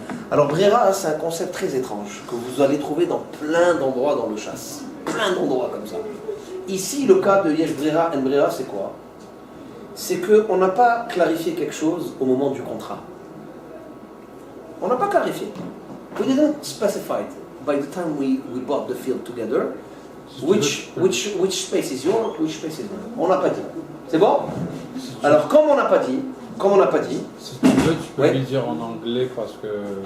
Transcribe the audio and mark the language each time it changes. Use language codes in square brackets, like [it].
[fr] Alors Brera, c'est un concept très étrange que vous allez trouver dans plein d'endroits dans le chasse. Plein d'endroits comme ça. Ici, le cas de Yesh Brera en Brera, c'est quoi? C'est qu'on n'a pas clarifié quelque chose au moment du contrat. On n'a pas clarifié. [en] We didn't specify it by the time we bought the field together. Which space is yours, which space is mine. [fr] On n'a pas dit. C'est bon? Alors, comme on n'a pas dit, Si tu veux, tu peux Ouais. lui dire en anglais parce que.